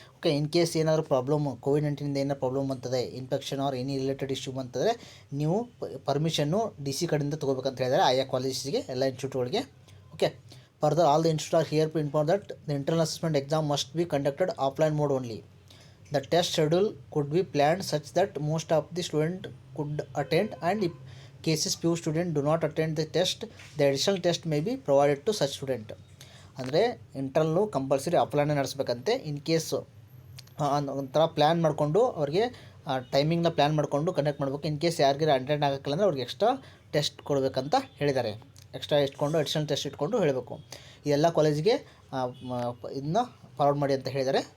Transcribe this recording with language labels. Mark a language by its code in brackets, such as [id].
[kn] Okay, in case ಏನಾದರೂ problem, COVID-19 ಏನಾದ್ರು problem ಬಂತದೆ, [en] infection R any related issue [kn] ಬಂತಂದರೆ ನೀವು ಪರ್ಮಿಷನ್ನು DC ಕಡೆಯಿಂದ ತೊಗೋಬೇಕಂತ ಹೇಳಿದ್ದಾರೆ ಆಯಾ ಕಾಲೇಜಿಗೆ, ಎಲ್ಲ ಇನ್ಸ್ಟಿಟ್ಯೂಟ್ಗಳಿಗೆ. [en] Okay, further all the institutes are here to inform that the internal assessment exam must be conducted offline mode only. The test schedule could be planned such that most of the student could attend, and if cases few students do not attend the test, the additional test may be provided to such student. [kn] ಅಂದರೆ internal compulsory ಆಫ್ಲೈನೇ ನಡೆಸಬೇಕಂತೆ. In case ಒಂಥರ plan ಮಾಡಿಕೊಂಡು ಅವ್ರಿಗೆ ಟೈಮಿಂಗ್ನ plan ಮಾಡಿಕೊಂಡು conduct ಮಾಡಬೇಕು. In case ಯಾರಿಗಾರು attend ಆಗೋಕ್ಕಿಲ್ಲ ಅಂದರೆ ಅವ್ರಿಗೆ extra test ಕೊಡಬೇಕಂತ ಹೇಳಿದ್ದಾರೆ. ಎಕ್ಸ್ಟ್ರಾ ಇಟ್ಕೊಂಡು ಅಡಿಷನಲ್ ಟೆಸ್ಟ್ ಇಟ್ಕೊಂಡು ಹೇಳಬೇಕು. ಈ ಎಲ್ಲ ಕಾಲೇಜಿಗೆ ಇದನ್ನ ಫಾರ್ವರ್ಡ್ ಮಾಡಿ ಅಂತ ಹೇಳಿದ್ದಾರೆ.